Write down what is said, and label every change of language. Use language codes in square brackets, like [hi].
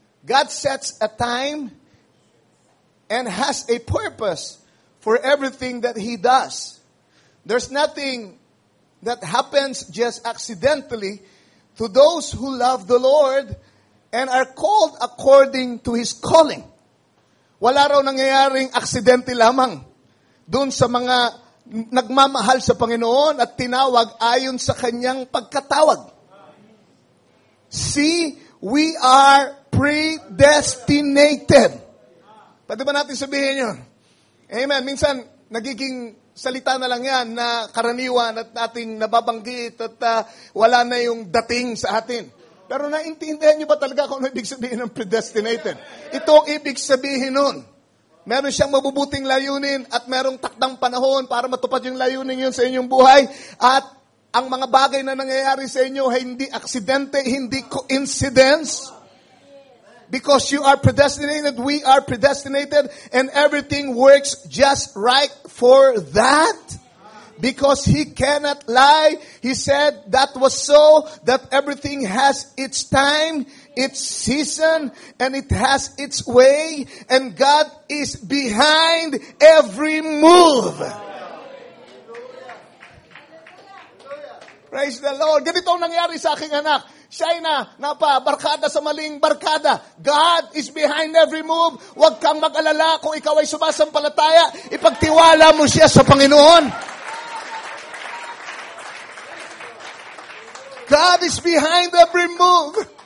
[en] God sets a time and has a purpose for everything that He does. There's nothing that happens just accidentally to those who love the Lord and are called according to His calling. [tl] Wala raw nangyayaring aksidente lamang doon sa mga nagmamahal sa Panginoon at tinawag ayon sa Kanyang pagkatawag. [en] See, we are predestinated. [tl] Pwede ba natin sabihin yun? Amen. Minsan, nagiging salita na lang yan na karaniwan at ating nababanggit at wala na yung dating sa atin. Pero naintindihan niyo ba talaga kung ano ibig sabihin ng predestinated? Ito ang ibig sabihin nun. Meron siyang mabubuting layunin at merong takdang panahon para matupad yung layunin yun sa inyong buhay. At ang mga bagay na nangyayari sa inyo ay hindi aksidente, hindi coincidence. [en] Because you are predestinated, we are predestinated, and everything works just right for that. Because He cannot lie. He said that was so, that everything has its time, its season, and it has its way, and God is behind every move. Praise the Lord. [tl] Ganito ang nangyari sa aking anak. Siya ay napabarkada sa maling barkada. [en] God is behind every move. [tl] Huwag kang mag-alala kung ikaw ay sumasampalataya. Ipagtiwala mo siya sa Panginoon. [en] God is behind every move.